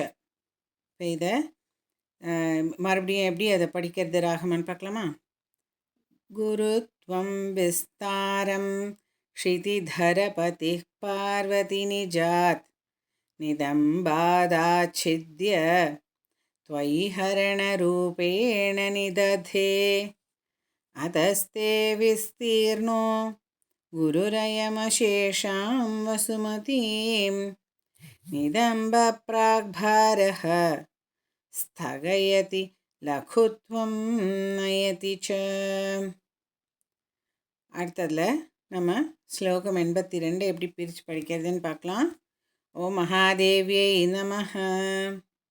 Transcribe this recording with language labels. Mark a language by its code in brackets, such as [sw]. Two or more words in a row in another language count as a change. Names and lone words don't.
[ta] இப்போ இதை மறுபடியும் எப்படி அதை படிக்கிறது ராகமான்னு பார்க்கலாமா. [sa] गुरुत्वं विस्तारं क्षितिधरपति पार्वती निजात् नितम्बादाच्छिद्य त्वयि हरणरूपेण निदधे अतस्ते विस्तीर्णो गुरुरयमशेषां वसुमतीं निदम्बप्राग्भारः स्थगयति लघुत्वं नयति च. [ta] அடுத்ததில் நம்ம ஸ்லோகம் 82 எப்படி பிரித்து படிக்கிறதுன்னு பார்க்கலாம். ஓ மகாதேவியை நமஹ.